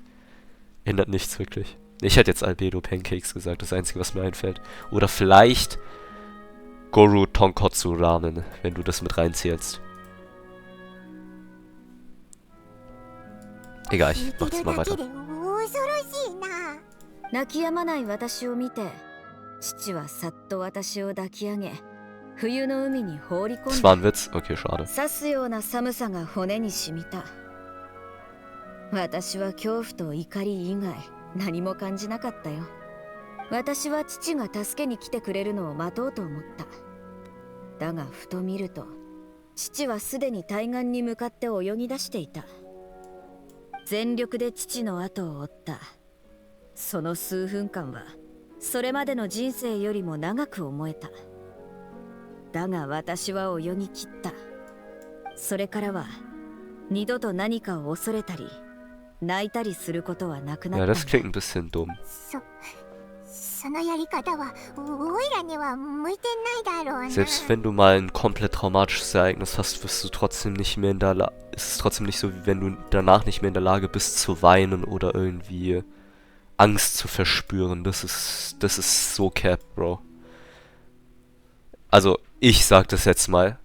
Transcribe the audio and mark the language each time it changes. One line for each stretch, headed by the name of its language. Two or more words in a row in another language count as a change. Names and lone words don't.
German: Ändert nichts wirklich. Ich hätte jetzt Albedo Pancakes gesagt, das Einzige, was mir einfällt. Oder vielleicht Goru Tonkotsu Ramen, wenn du das mit reinzählst. Egal, ich mach das mal weiter.
Japanese: 父はさっと私を抱き上げ、冬の海に放り込んだ。
German: Das war ein Witz? Okay, schade.
Japanese: 刺すような寒さが骨に染みた。私は恐怖と怒り以外何も感じなかったよ。私は父が助けに来てくれるのを待とうと思った。だがふと見ると、父はすでに対岸に向かって泳ぎ出していた。全力で父の後を追った。その数分間は。それまでの人生よりも長く思えた。だが私は泳ぎ切った。それからは二度と何かを恐れたり
German: Ja, das klingt ein bisschen dumm.
Japanese: そのやり方はオイラには向いてないだろうな。
German: Selbst wenn du mal ein komplett traumatisches Ereignis hast, wirst du trotzdem nicht mehr in der Lage. Es ist trotzdem nicht so, wie wenn du danach nicht mehr in der Lage bist zu weinen oder irgendwie Angst zu verspüren. Das ist so cap, Bro. Also, ich sag das jetzt mal.